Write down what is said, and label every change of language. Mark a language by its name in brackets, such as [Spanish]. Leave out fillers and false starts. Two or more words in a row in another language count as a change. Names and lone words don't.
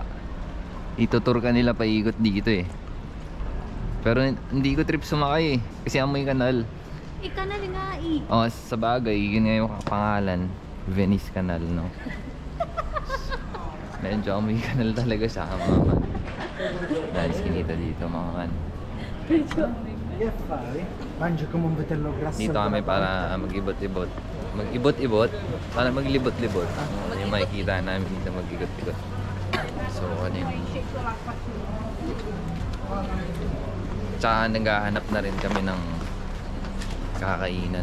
[Filipino] Itutur ka nila paikot dito eh. Pero hindi ko trip sumakay eh. Kasi amoy kanal. Ikanal nga eh. Oh, sa bagay, yun nga yung pangalan. Venice Canal, no? Medyo amoy kanal talaga siya, mga man. Dahil skinita dito, mga man. [Italian] Che fai? Mangi come un vitello grasso. [Filipino] Dito kami para mag-ibot-ibot. Mag-ibot-ibot? Para maglibot-libot. Yung makikita namin dito mag-ibot-ibot. So, ano yun? Tsaka naghahanap na rin kami ng kakainan.